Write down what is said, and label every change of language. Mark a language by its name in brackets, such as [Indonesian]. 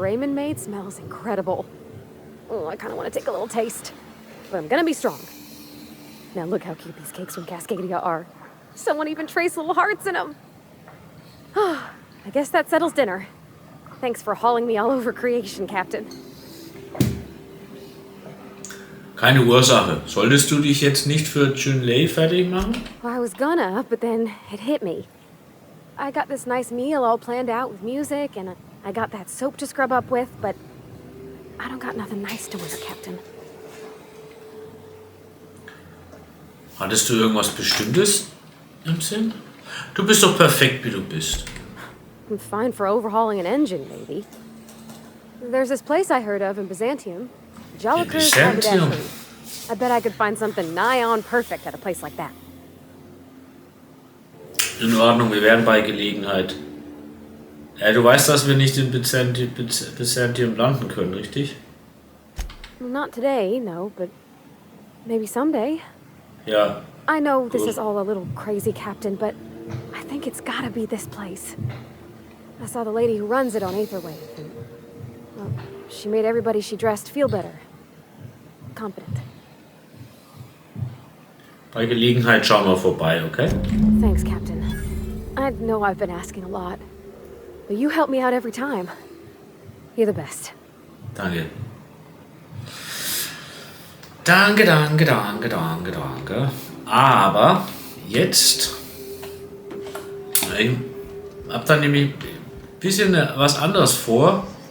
[English] Raymond made smells incredible. Oh, I kind of want to take a little taste. But I'm gonna be strong. Now look how cute these cakes from Cascadia are. Someone even traced little hearts in them. I guess that settles dinner. Thanks for hauling me all over creation, Captain. [German] Keine Ursache. Solltest du dich jetzt nicht für Junlei fertig machen? [English] Well, I was gonna, but then it hit me. I got this nice meal all planned out with music, and I got that soap to scrub up with, but I don't got nothing nice to wear, Captain. [German] Hattest du irgendwas Bestimmtes im Sinn? Du bist doch perfekt, wie du bist. [English] I'm fine for overhauling an engine, maybe. There's this place I heard of in Byzantium. Jolliker's Byzantium? I bet I could find something nigh on perfect at a place like that. [German] In Ordnung, wir werden bei Gelegenheit. Du weißt, dass wir nicht in Byzantium landen können, richtig? [English] Not today, no, but maybe someday. [German] Ja. [English] I know this Cool. is all a little crazy, Captain, but I think it's gotta be this place. I saw the lady who runs it on Aetherwave, and well, she made everybody she dressed feel better. Confident. [German] Bei Gelegenheit schauen wir vorbei, okay? [English] Thanks, Captain. I know I've been asking a lot, but you help me out every time. You're the best. [German] Danke. Danke, danke, danke, danke, danke. Aber jetzt... Ich hab da nämlich ein bisschen was anderes vor.